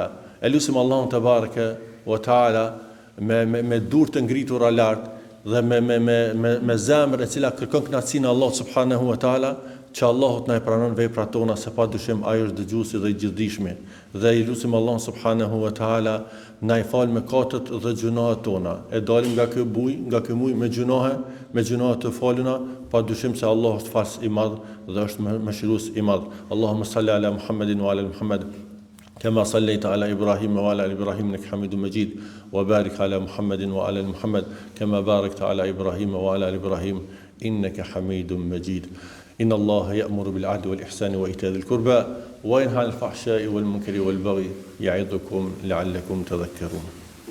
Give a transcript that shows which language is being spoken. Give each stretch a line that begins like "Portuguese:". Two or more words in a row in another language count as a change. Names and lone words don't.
Albanian: Elusim Allahun
Arabic: تبارك وتعالى
Albanian: me durë të ngritura lart dhe me zemër e cila kërkon kënaqësinë e Allahut
Arabic: سبحانه وتعالى,
Albanian: që Allahut na e pranon veprat tona, se padyshim ai është dëgjuesi dhe i gjithdijshmi. Dhe i lutim Allahun
Arabic: سبحانه وتعالى
Albanian: na i fal mëkatet dhe gjunahet tona. E dalim nga ky muj me gjunahe të faluna, padyshim se Allah është fals i madh dhe është mëshirues i madh.
Arabic: اللهم صل على محمد وعلى محمد. كما صليت على إبراهيم وعلى آل إبراهيم إنك حميد مجيد وبارك على محمد وعلى آل محمد كما باركت على إبراهيم وعلى آل إبراهيم إنك حميد مجيد إن الله يأمر بالعدل والإحسان وإيتاء ذي القربى وينهى عن الفحشاء والمنكر والبغي يعظكم لعلكم تذكرون